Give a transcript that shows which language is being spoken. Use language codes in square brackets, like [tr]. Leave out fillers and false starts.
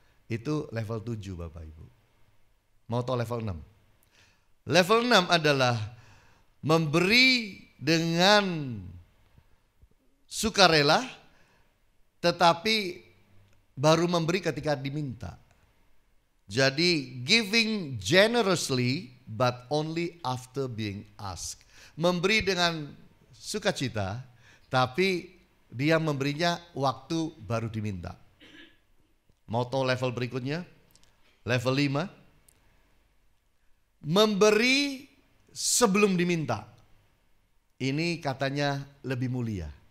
[id] Itu level 7 Bapak Ibu. Mau tahu level 6? Level 6 adalah memberi dengan sukarela, tetapi baru memberi ketika diminta. Jadi [en] giving generously but only after being asked. [id] Memberi dengan sukacita, tapi dia memberinya waktu baru diminta. Mau tahu level berikutnya? Level 5. Memberi sebelum diminta. Ini katanya lebih mulia.